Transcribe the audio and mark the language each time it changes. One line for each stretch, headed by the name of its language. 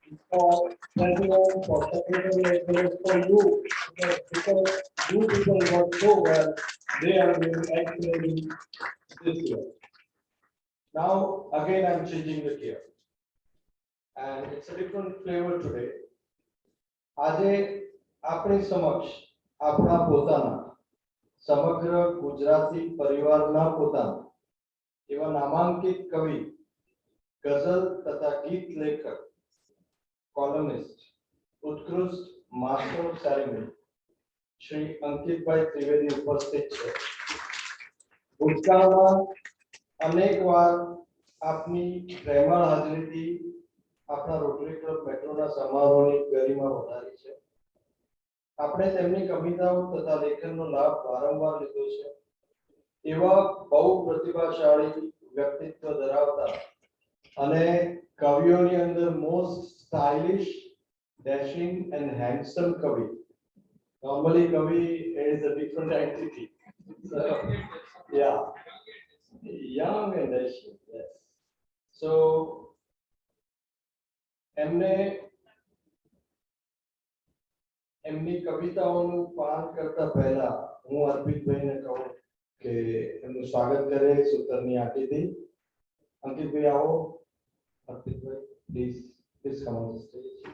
English: For president, for secretary, as well as for you, because you people work so well, they are doing excellently this year. Now, again, I'm changing the gear, and it's a different flavor today.
Gujarati: આજે આપણી સમક્ષ આપણા પોતાના સમગ્ર ગુજરાતી પરિવારના પોતાના એવા નામાંકિત કવિ, ગઝલ તથા ગીત લેખક, કોલમિસ્ટ, ઉત્કૃષ્ટ master of ceremony Shri અંકિતભાઈ Trivedi ઉપસ્થિત છે. ભૂતકાળમાં અનેકવાર આપની પ્રેમાળ હાજરીથી આપણા રોટરી ક્લબ મેટ્રોના સમારોહની ગરિમા વધારી છે. આપણે તેમની કવિતાઓ તથા લેખનનો લાભ વારંવાર લીધો છે. એવા બહુ પ્રતિભાશાળી વ્યક્તિત્વ ધરાવતા અને કવિઓની અંદર
English: most stylish, dashing and handsome
Gujarati: કવિ.
English: Normally કવિ is a different entity. So, yeah, young and dashing, yes.
Gujarati: So એમને એમની કવિતાઓનું પાન કરતા પહેલા હું અર્પિતભાઈને કહું કે એમનું સ્વાગત કરે સૂતરની આંટીથી. અંકિતભાઈ આવો.
English: Harpreet, please come on the stage.